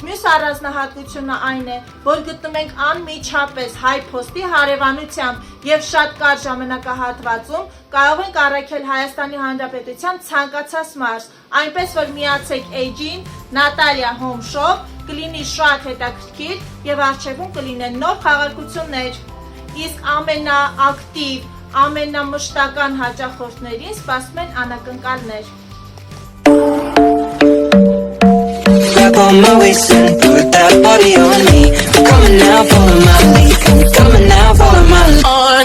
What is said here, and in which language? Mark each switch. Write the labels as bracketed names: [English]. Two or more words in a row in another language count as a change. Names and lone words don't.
[Armenian] մյուս առանձնահատկությունը այն է, որ գտնում ենք անմիջապես HiPost-ի հարևանությամբ եւ շատ կարճ ժամանակահատվածում կարող ենք առաքել Հայաստանի Հանրապետության ցանկացած մարզ, այնպես որ միացեք Edge-ին, [English] Natalia Home Shop, [Armenian] կլինի շատ հետաքրքիր եւ առջեվում կլինեն նոր խաղարկություններ։ Իսկ ամենաակտիվ, ամենամշտական հաճախորդներին սպասում են անակնկալներ։ [English] Grab on my waist and put that body on me. I'm coming now, follow my lead. I'm coming now, follow my lead.